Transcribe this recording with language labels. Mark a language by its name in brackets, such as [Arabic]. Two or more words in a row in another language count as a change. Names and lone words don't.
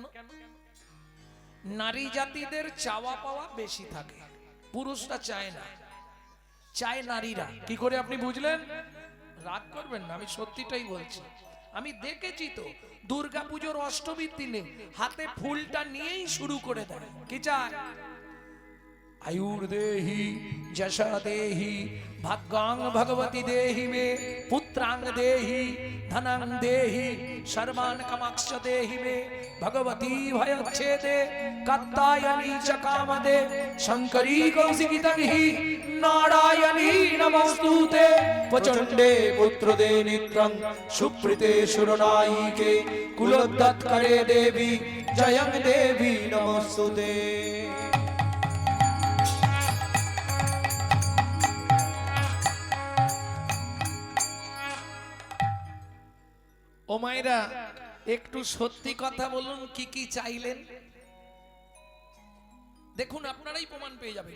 [Bangla] নারী জাতিদের চাওয়া পাওয়া বেশি থাকে, পুরুষরা চায় না, চায় নারীরা। কি করে আপনি বুঝলেন? রাগ করবেন না, আমি সত্যিটাই বলছি। আমি দেখেছি তো, দুর্গাপুজোর অষ্টমীর দিনে হাতে ফুলটা নিয়েই শুরু করে দেয়। কি চায়? [Sanskrit] आयुर्देहि जशा देहि भाग्यां भगवती देहि मे पुत्रांग देहि धनां देहि सर्वान् कामाक्ष देहि मे भगवती भयच्छेदे कात्यायनी च कामदे शंकरी कौशिकी तन्हि नारायणी नमोस्तुते प्रचंडे पुत्रदे नित्रं सुप्रीते सुरनायिके कुलोद्धात्करे देवी जयं देवी नमोस्तुते। [Bangla] ও মায়েরা, একটু সত্যি কথা বলুন, কি কি চাইলেন? দেখুন, আপনারাই প্রমাণ পেয়ে যাবেন।